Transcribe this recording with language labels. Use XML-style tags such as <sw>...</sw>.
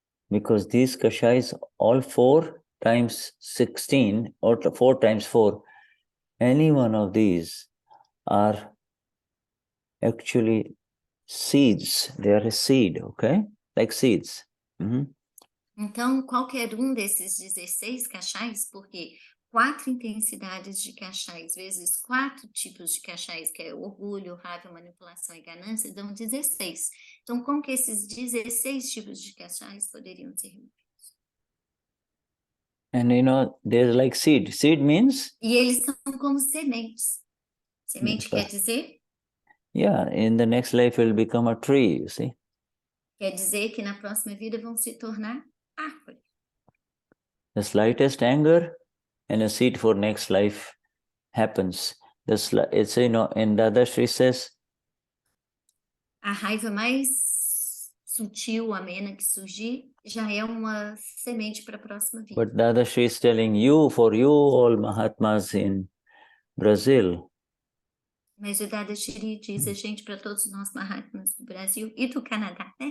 <en>Because these Kashais, all 4 times 16, or 4 times 4, any one of these are actually seeds. They are a seed, okay? Like seeds.</en> <pt>Então, qualquer um desses 16 cachais, porque 4 intensidades de cachais vezes 4 tipos de cachais, que é orgulho, raiva, manipulação e ganância, dão 16. Então, como que esses 16 tipos de cachais poderiam ser removidos?</pt> <en>And you know, they're like seed. Seed means?</en> <pt>E eles são como sementes. Semente quer dizer?</pt> <en>Yeah, in the next life will become a tree, you see.</en> <pt>Quer dizer que na próxima vida vão se tornar árvore.</pt> <en>The slightest anger and a seed for next life happens. It's, you know, and Dadashri says,</en> <pt>a raiva mais sutil, amena que surgir, já é uma semente para a próxima vida.</pt> <en>But Dadashri is telling you, for you all Mahatmas in Brazil.</en> <pt>Mas o Dadashri diz a gente, para todos nós Mahatmas do Brasil e do Canadá, né?</pt>